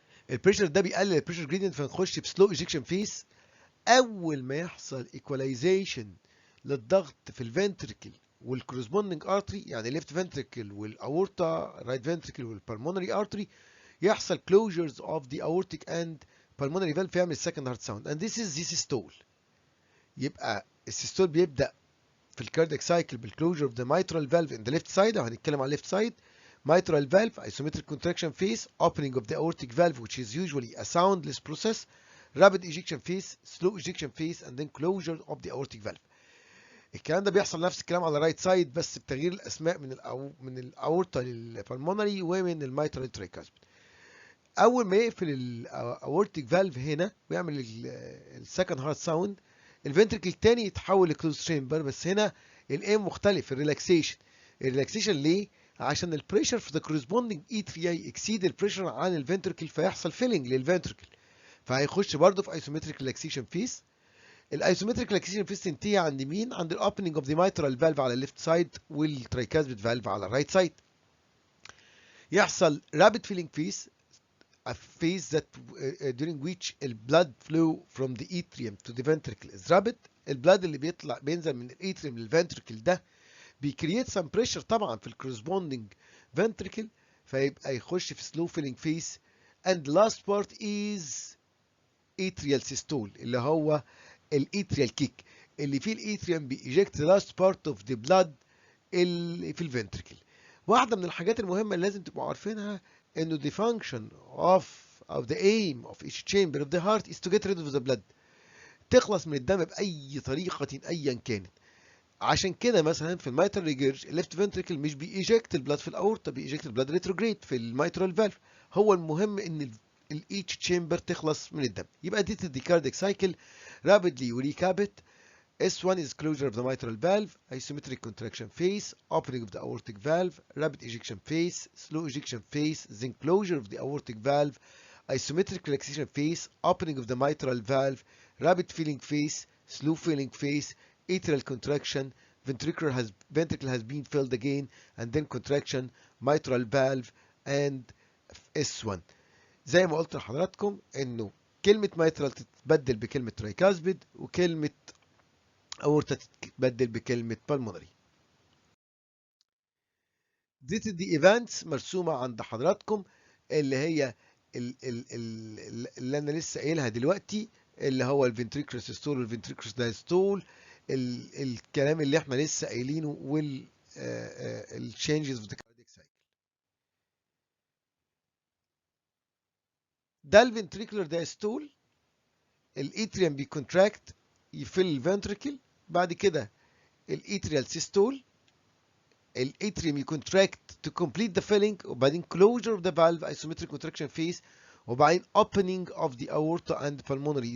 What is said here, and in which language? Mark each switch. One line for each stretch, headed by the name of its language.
Arabic: البريشر ده بيقلل البريشر جريدينت، فنخش في سلو ايجكشن فيس. اول ما يحصل ايكواليزيشن للضغط في الفنتريكل والكورسبوندنج ارتري، يعني ليفت فنتريكل والاورطه، رايت فنتريكل والبلمونري ارتري، يحصل
English: closures of the aortic and pulmonary valve
Arabic: فيعمل
English: second heart sound and this is systole.
Arabic: يبقى السيستول بيبدأ في الكاردياك سايكل بال
English: closure of the mitral valve in the left side،
Arabic: او هنتكلم على
English: left side. mitral valve isometric contraction phase, opening of the aortic valve which is usually a soundless process, rapid ejection phase, slow ejection phase and then closure of the aortic valve.
Arabic: الكلام ده بيحصل نفس الكلام على الرايت سايد بس بتغيير الاسماء من الاورطه للبلمونري ومن الميترال للترايكاسبيد. اول ما يقفل الاورتيك فالف هنا ويعمل السكند هارت ساوند، الفنتركل التاني يتحول لكلوز تشامبر، بس هنا الايم مختلف، الريلاكسيشن. الريلاكسيشن ليه؟ عشان البريشر في ذا كورسبوندينج اترياي اكسيد البريشر عن الفنتركل فيحصل فيلنج للفنتركل، فهيخش برضه في ايسومتريك ريلاكسيشن فيس. الايسومتريك ريلاكسيشن فيس تنتهي عند مين؟ عند الاوبننج اوف ذا ميترال فالف على الليفت سايد والترايكاسبيد فالف على الرايت سايد. يحصل رابيد فيلينج فيس،
English: a phase that during which blood flow from the atrium to the ventricle is rapid.
Arabic: البلاد اللي بينزل من الاتريوم للفنتركل ده بيكريت
English: some pressure
Arabic: طبعا في الكورسبوندنج ventricle، فيبقى يخش في
English: slow filling phase. and last part is atrial systole
Arabic: اللي هو الاتريال كيك، اللي فيه الاتريوم بيجكت
English: last part of the blood
Arabic: اللي في الفنتركل. واحدة من الحاجات المهمة اللي لازم تبقوا عارفينها انه
English: the function of the aim of each chamber of the heart is to get rid of the blood،
Arabic: تخلص من الدم بأي طريقة أيا كانت. عشان كده مثلا في الميترال ريجيرج الليفت فنتريكل مش بيجكت البلاد في الاورطه، بيجكت البلاد ريتروجريد في الميترال فالف. هو المهم ان
English: each chamber
Arabic: تخلص من الدم. يبقى دي الكاردياك سايكل rapidly وريكاب it.
English: S1 is closure of the mitral valve, isometric contraction phase, opening of the aortic valve, rapid ejection phase, slow ejection phase, then closure of the aortic valve, isometric relaxation phase, opening of the mitral valve, rapid filling phase, slow filling phase, atrial contraction, ventricle has been filled again, and then contraction, mitral valve, and S1.
Arabic: زي ما قلت لحضراتكم انه كلمة mitral تتبدل بكلمة tricuspid، وكلمة aorta تتبدل بكلمة pulmonary.
English: This is the events
Arabic: مرسومة عند حضراتكم، اللي هي اللي انا لسه قايلها دلوقتي، اللي هو الفنتريكولار سيستول والفنتريكولار دايستول، الكلام اللي احنا لسه قايلينه، وال التشينجز في الكاردياك سايكل. ده الفنتريكولار دايستول، الاتريوم بيكونتراكت يفل الفنتريكل، بعد كده الاتريال سيستول، الاتريوم يكونتراكت
English: to complete the filling،
Arabic: وبعدين
English: closure of the valve isometric contraction phase،
Arabic: وبعدين
English: opening of the aorta and pulmonary.